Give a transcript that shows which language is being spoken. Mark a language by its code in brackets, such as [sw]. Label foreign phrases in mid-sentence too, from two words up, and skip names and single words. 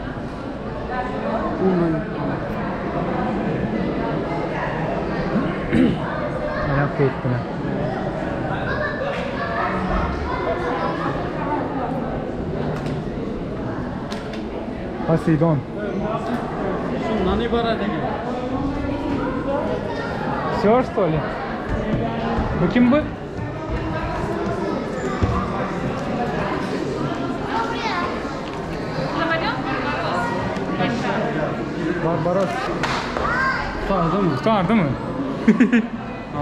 [tr] Merak ettim. Poseidon. Şundan ibaret değil. [ru] Все, что ли? [tr] Bu kim bu? Barbaros. Tutardı mı? Tutardı mı? Al.